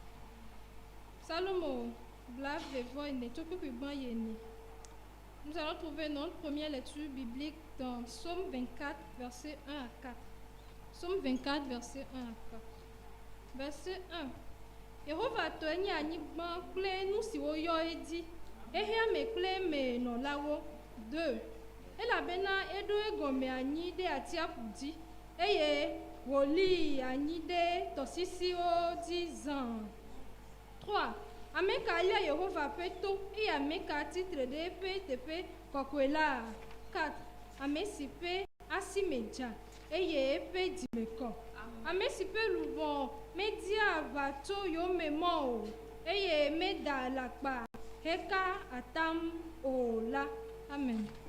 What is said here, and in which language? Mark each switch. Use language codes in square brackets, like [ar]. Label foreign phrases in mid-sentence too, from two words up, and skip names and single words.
[fr] Salomo, Blav, Vevoine, Tokukuban Yeni. Nous allons trouver notre première lecture biblique dans Psaume 24, verset 1 à 4. Psaume 24, verset 1 à 4. Verset 1. [ee] Yehova toenyi anyigba kple nu siwo yɔ edi. Ehia me kple me nɔlawo. 2. Elabena eɖo egɔme anyi ɖe atsiaƒu dzi eye wòli anyi ɖe tɔsisiwo dzi zã. 3. Ame ka lia Yehova ƒe to eye ame ka tsitre ɖe eƒe teƒe kɔkɔe la. 4. Ame si ƒe asi me dza eye eƒe dzi me kɔ. Ame si ƒe luʋɔ media aʋa tso yome mɔ o eye meda alakpa heka atam o la. Amen.